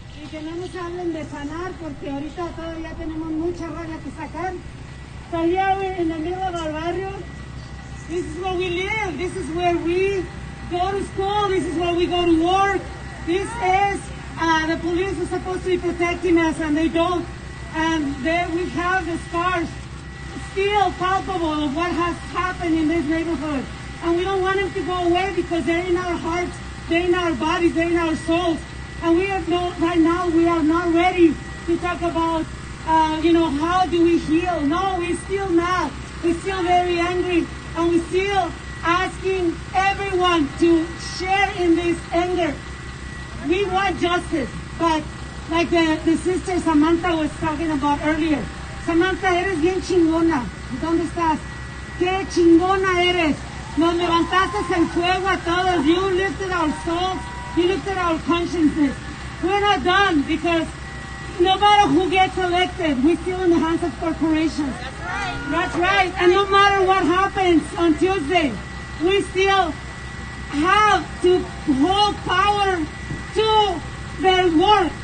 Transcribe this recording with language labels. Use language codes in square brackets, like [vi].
[es] Que no nos hablen de sanar porque ahorita todavía tenemos mucha rabia que sacar. [en] So here we're in the middle of our barrio. This is where we live. This is where we go to school. This is where we go to work. This is, the police are supposed to be protecting us and they don't. And there we have the scars still palpable of what has happened in this neighborhood. And we don't want them to go away because they're in our hearts, they're in our bodies, they're in our souls. And we are not, right now, we are not ready to talk about, how do we heal? No, we're still not. We're still very angry. And we're still asking everyone to share in this anger. We want justice. But like the sister Samantha was talking about earlier. [es] Samantha, eres bien chingona. ¿Dónde estás? ¡Qué chingona eres! Nos levantaste en fuego a todos. [en] You lifted our souls. You lifted our consciences. We're not done because no matter who gets elected, we're still in the hands of corporations. That's right. And no matter what happens on Tuesday, we still have to hold power to their work.